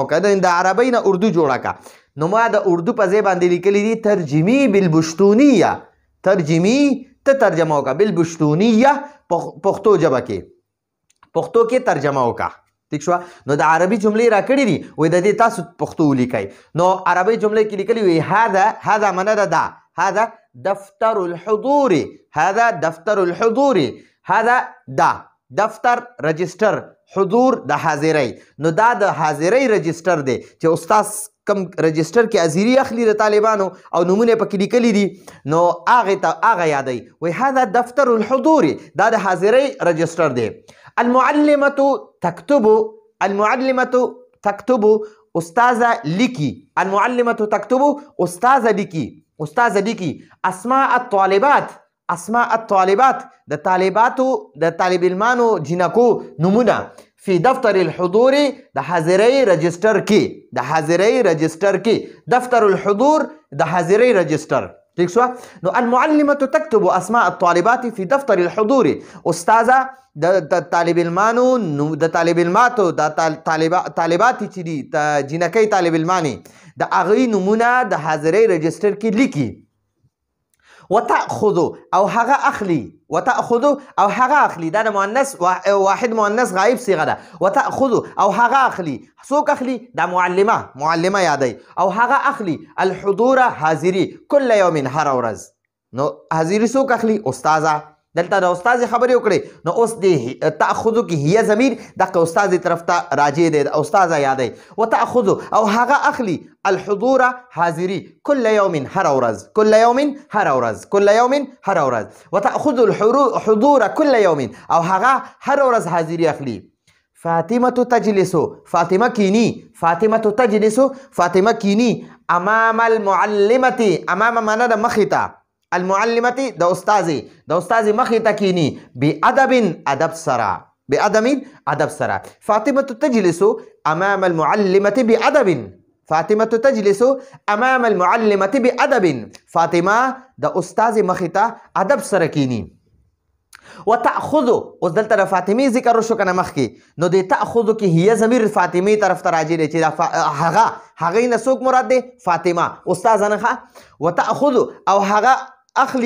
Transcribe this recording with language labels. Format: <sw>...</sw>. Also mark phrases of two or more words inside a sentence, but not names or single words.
<ps>وکړه د عربۍ نه اردو جوړه کړه نو ما د اردو په ځای باندې لیکلي دي ترجمي بالبشتونیه ترجمي ته ترجمه وکړه بالبشتونیه پښتو ژبه کې ترجمه وکړه ٹھیک شو نو د عربي جملې راکړي دي وایي د دې تاسو پښتو ولیکئ نو عربي جملې کې لیکلي وي هذا معنا ده دا</ps> <ar>هذا دفتر الحضور هذا</ar> <ps>دا دفتر رجستر حضور د حاضری نو دا د حاضری رجستر دی چې استاد کم رجستر کې حاضری اخلي د طالبانو او نمونه پکې لیکلي دي نو هغه یادوي وایي</ps> <ar>هذا دفتر الحضور</ar> <ps>دا د حاضری رجستر دی</ps> <ar>المعلمة تكتب</ar> <ps>استاذه لیکي</ps> <ar>المعلمة تكتب</ar> <ps>استاذه لیکي</ps> <ar>اسماء الطالبات</ar> <ps>د طالب علمانو جنکو نمونه</ps> <ar>فی دفتر الحضور</ar> <ps>د حاضری رجستر کې</ps> <ar>دفتر الحضور</ar> <ps>د حاضری رجستر ٹھیک شو نو</ps> <ar>المعلمة تكتب اسماء الطالبات فی دفتر الحضور</ar> <ps>استاذه د طالب علمانو د طالباتو طالبات چې دي جنکۍ طالب علمانې د هغوی نمونه د حاضری رجستر کې لیکي وتأخذ او هغه اخلي دا د مؤنث واحد مؤنث غایب صيغه ده وتأخذ او هغه اخلي څوک اخلي دا معلمه یادوي او هغه اخلي الحضور حاضري</ps> <ar>كل يوم</ar> <ps>هر ورځ نو حاضري څوک اخلي استاذه دلته د استاد خبرې وکړي نو اوس د تأخذ کې هي ضمیر دغه استاد طرف ته راجع دی استاد یادوي وتأخذ او هغه اخلي الحضور حاضري</ps> <ar>كل يوم</ar> <ps>هر ورځ</ps> <ar>وتأخذ الحضور كل يوم</ar> <ps>او هغه هر ورځ حاضري اخلي</ps> <ar>فاطمة تجلس</ar> <ps>فاطمة کینی</ps> <ar>امام المعلمة</ar> <ps>امام معنا د مخې ته المعلمة د استاذ مخې ته کینی بأدب ادب سره</ps> <ar>فاطمة تجلس امام المعلمة بأدب فاطمه تجلس امام المعلمه بادب</ar> <ps>فاطمه د استاد مخې ته ادب سره کینی وتأخذ اوس دلته د فاطمې ذکر وشو کنه مخکې نو د تأخذ کې هي ضمیر فاطمې طرف ته راجع دی چې هغې نه څوک مراد دی فاطمه استاذه نه وتأخذ او هغه اخلی</ps>